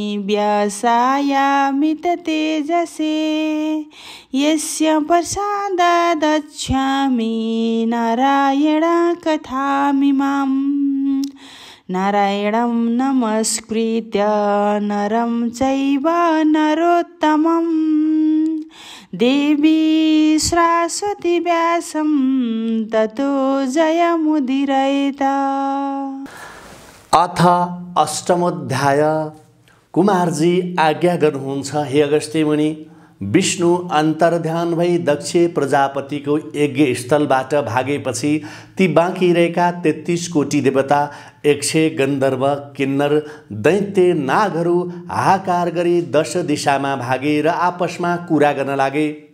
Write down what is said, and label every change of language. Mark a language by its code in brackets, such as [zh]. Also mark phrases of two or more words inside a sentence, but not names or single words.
[sa] व्यासायामिततेजसे यस्य प्रसादादच्छामि नारायणकथामिमाम् नारायणं नमस्कृत्य नरं चैव नरोत्तमं देवी सरस्वती व्यासं ततो जयमुदीरयेत्। अथ अष्टमोध्याय। [ne] कुमारजी आज्ञा गर्नुहुन्छ हे अगस्त्य मुनि, विष्णु अन्तर्ध्यान भई दक्ष प्रजापतिको यज्ञ स्थलबाट भागेपछि ती बाँकी रहेका 33 कोटी देवता, 100 गन्धर्व, किन्नर, दैत्य, नागहरू हाहाकार गरी 10 दिशामा भागे र आपसमा कुरा गर्न लागे।